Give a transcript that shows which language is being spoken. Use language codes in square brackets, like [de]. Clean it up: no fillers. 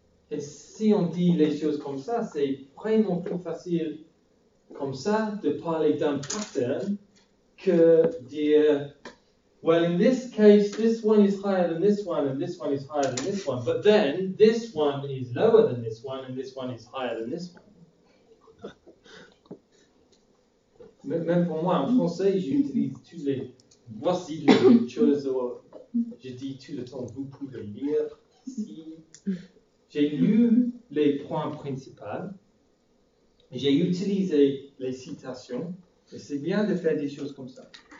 [fr] Et si on dit les choses comme ça, c'est vraiment plus facile comme ça de parler d'un pattern que dire [en] Well, in this case, this one is higher than this one, and this one is higher than this one. But then, this one is lower than this one, and this one is higher than this one. [fr] Même pour moi, en français, j'utilise tous les voici les choses. Je dis tout le temps, vous pouvez lire ici. J'ai lu les points principaux. J'ai utilisé les citations. Et c'est bien de faire des choses comme ça.